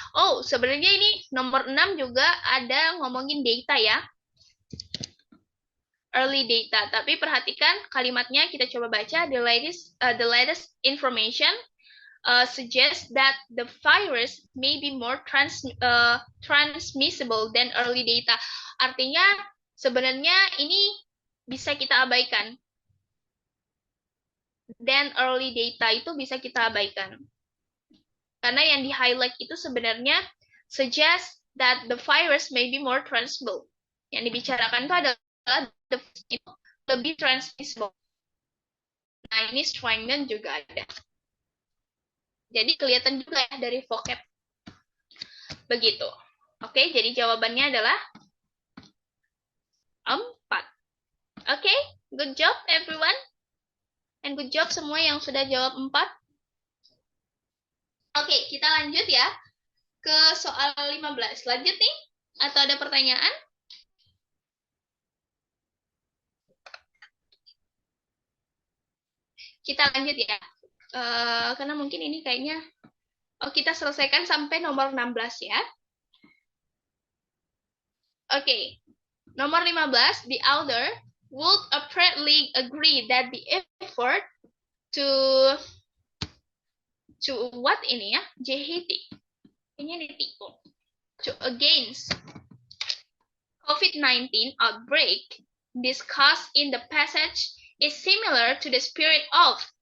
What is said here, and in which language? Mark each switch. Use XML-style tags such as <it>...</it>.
<id>Oh, sebenarnya ini nomor 6 juga ada ngomongin data ya. Early data. Tapi perhatikan kalimatnya, kita coba baca.</id> <en>The latest information suggests that the virus may be more transmissible than early data.</en> <id>Artinya sebenarnya ini bisa kita abaikan. Dan early data itu bisa kita abaikan. Karena yang di-highlight itu sebenarnya</id> <en>suggest that the virus may be more transmissible.</en> <id>Yang dibicarakan itu adalah</id> <en>the virus</en> <id>itu lebih transmissible. Nah, ini strengthen juga ada. Jadi kelihatan juga ya dari vocab. Begitu. Oke, jadi jawabannya adalah 4.</id> <en>Oke, good job everyone. And good job</en> <id>semua yang sudah jawab 4. Oke, kita lanjut ya ke soal 15. Lanjut nih? Atau ada pertanyaan? Kita lanjut ya. Karena mungkin ini kayaknya kita selesaikan sampai nomor 16 ya. Oke. Nomor 15,</id> <en>the author would apparently agree that the effort to what</en> <id>ini ya? JHT. Ini ditipu.</id> <en>To against COVID-19 outbreak discussed in the passage is similar to the spirit of.</en>